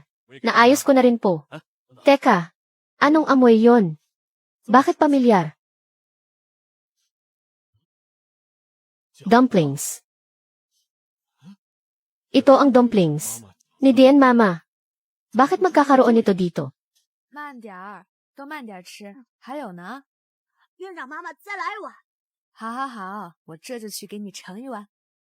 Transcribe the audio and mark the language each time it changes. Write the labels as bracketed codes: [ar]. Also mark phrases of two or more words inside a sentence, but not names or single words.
[tl] Naayos ko na rin po. Teka, anong amoy yon? Bakit pamilyar? Dumplings. Ito ang dumplings ni Dian Mama. Bakit magkakaroon nito dito? [zh] 慢点儿，都慢点吃。还有呢？院长妈妈再来一碗。好好好，我这就去给你盛一碗。